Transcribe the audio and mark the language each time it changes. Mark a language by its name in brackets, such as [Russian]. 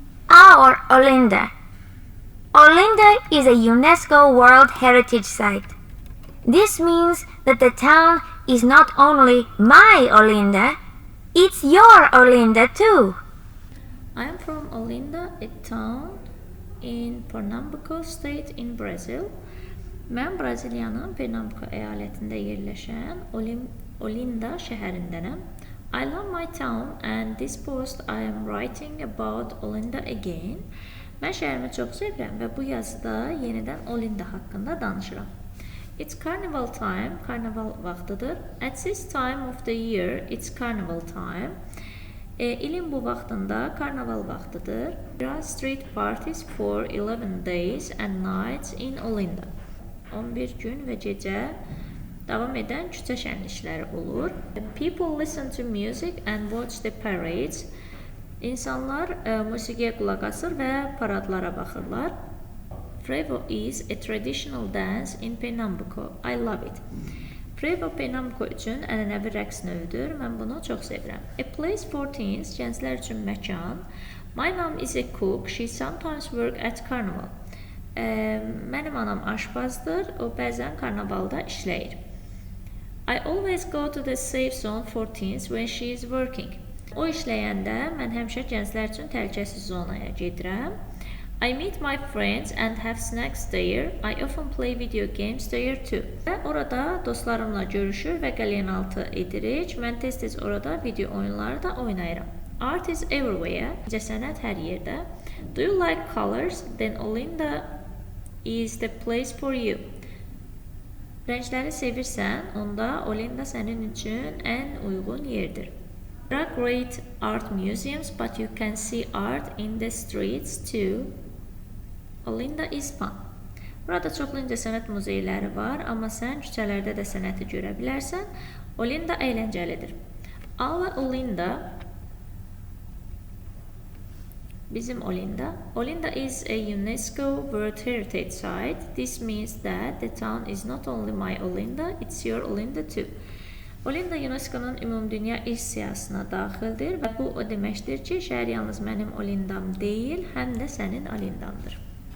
[English] Our Olinda. Olinda is a UNESCO World Heritage Site. This means that the town is not only my Olinda, it's your Olinda too. I am from Olinda, a town in Pernambuco state in Brazil. [Azerbaijani] Mən Braziliyanın Pernambuco əyalətində yerləşən Olinda şəhərindənəm. [English] I love my town and this post I am writing about Olinda again. [Azerbaijani] Mən şəhərimi çox sevirəm və bu yazıda yenidən Olinda haqqında danışıram. [English] It's carnival time, karnaval vaxtıdır. At this time of the year, it's carnival time. [Azerbaijani] İlin bu vaxtında karnaval vaxtıdır. [English] There are street parties for 11 days and nights in Olinda. [Azerbaijani] 11 gün və gecə davam edən küçə şənlikləri olur. [English] People listen to music and watch the parades. [Azerbaijani] İnsanlar musiqiyə qulaq asır və paradlara baxırlar. [English] Frevo is a traditional dance in Pernambuco. I love it. [Azerbaijani] Frevo Pernambuco üçün ənənəvi rəqs növüdür. Mən bunu çox sevirəm. [English] A place for teens, gənclər üçün məkan. My mom is a cook. She sometimes work at carnival. [Azerbaijani] Mənim anam aşpazdır. O bəzən karnavalda işləyir. [English] I always go to the safe zone for teens when she is working. [Azerbaijani] O işləyəndə mən həmişə gənclər üçün təhlükəsiz zonaya gedirəm. [English] I meet my friends and have snacks there. I often play video games there too. [Azerbaijani] Və orada dostlarımla görüşür və qəlyanaltı edirik. Mən tez-tez orada video oyunları da oynayıram. Art is everywhere. [English] Sənət hər yerdə. Do you like colors? Then Olinda is the place for you. [Azerbaijani] Rəngləri sevirsən, onda Olinda sənin üçün ən uyğun yerdir. [English] There are great art museums, but you can see art in the streets too. Olinda is fun. [Azerbaijani] Burada çoxlu incəsənət muzeyləri var, amma sən küçələrdə də sənəti görə bilərsən. Olinda əyləncəlidir. Our Olinda, bizim Olinda. [English] Olinda is a UNESCO World Heritage Site. This means that the town is not only my Olinda, it's your Olinda too. [Azerbaijani] Olinda UNESCO'nun ümumdünya irs siyahısına daxildir və bu o deməkdir ki, şəhər yalnız mənim Olindam deyil, həm də sənin Olindandır.